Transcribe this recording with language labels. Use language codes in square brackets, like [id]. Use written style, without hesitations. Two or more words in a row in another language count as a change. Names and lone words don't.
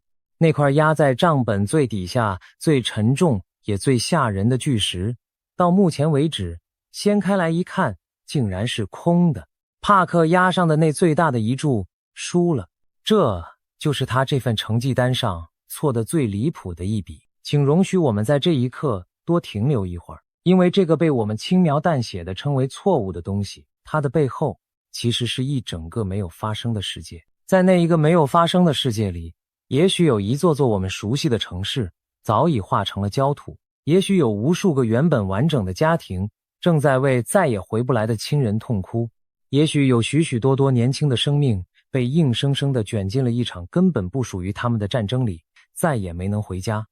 [zh] 那塊壓在賬本最底下、最沉重也最嚇人的巨石，到目前為止，掀開來一看，竟然是空的。帕克壓上的那最大的一注輸了，這就是他這份成績單上錯得最離譜的一筆。請容許我們在這一刻多停留一會兒，因為這個被我們輕描淡寫的稱為錯誤的東西，它的背後其實是一整個沒有發生的世界。在那一個沒有發生的世界裡，也許有一座座我們熟悉的城市早已化成了焦土，也許有無數個原本完整的家庭正在為再也回不來的親人痛哭，也許有許許多多年輕的生命被硬生生地捲進了一場根本不屬於他们的戰爭裡，再也沒能回家。